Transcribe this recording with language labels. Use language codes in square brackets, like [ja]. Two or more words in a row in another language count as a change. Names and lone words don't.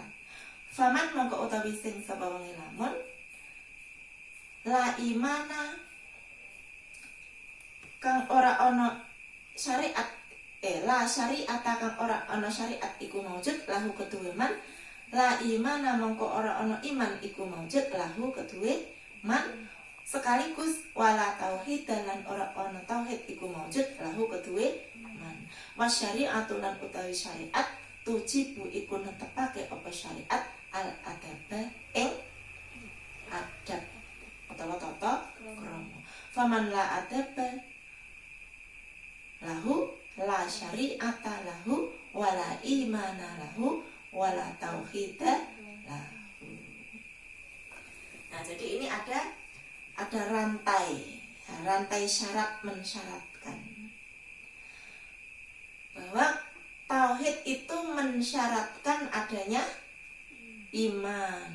[jv] Faman mongko utawi sing sapa wong lamun [ar] لا إيمان [jv] kang ora ana syariat [ar] لا شريعة [jv] kang ora ana syariat iku [ar] موجود له [jv] keduwe [ar] من لا إيمان [jv] mongko ora ana iman iku [ar] موجود له [jv] keduwe man sekaligus [ar] ولا توحيد [jv] lan ora ana tauhid iku [ar] موجود له [jv] keduwe man. Wasyari'atu lan utawi syariat tujibu iku netepake apa syariat al adab ing adab utawa tata krama. [ar] فمن لا أدب له لا شريعة له ولا إيمان له ولا توحيد له. [id] Nah, jadi ini ada rantai syarat mensyaratkan bahwa tauhid itu mensyaratkan adanya iman.